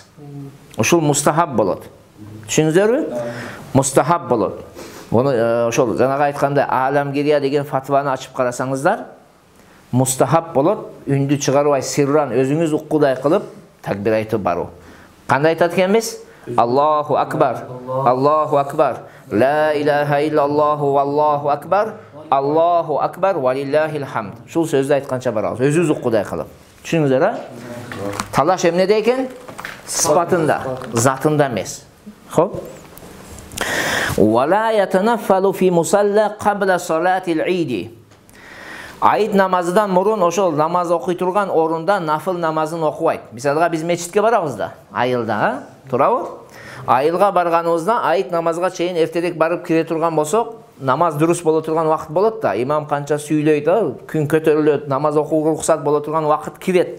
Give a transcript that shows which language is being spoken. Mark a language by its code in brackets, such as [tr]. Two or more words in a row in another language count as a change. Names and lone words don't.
[ky] Ушул мустахаб болот. Түшүндүңүзбү? Мустахаб болот. Буну ошол жанагы айткандай Аламгирия деген фатваны ачып карасаңыздар, мустахаб болот, үндү чыгарбай сирран өзүңүз уккудай кылып такбир айтып баруу. Кандай айтат экенбиз? [ar] الله أكبر. الله أكبر. لا إله إلا الله والله أكبر. الله أكبر ولله الحمد. [ky] Шул сөздө айтканча барабыз. Өзүбүз уккудай кылып. Түшүнүңүздөр а? Талаш эмнеде экен? Сыпатында, затында эмес. Хоп. [ar] ولا يتنفل في مصلى قبل صلاة العيد. [ky] Айт намазыдан мурун ошол намаз окуй турган орунда нафыл намазын окубайт. Мисалга биз мечитке барабыз да, айылда, турабы? Айылга барганыбызда айт намазга чейин эртерээк барып кире турган болсок, намаз дурус боло турган убакыт болот да. Имам канча сүйлөйт, күн көтөрүлөт, намаз окууга уруксат боло турган убакыт кирет.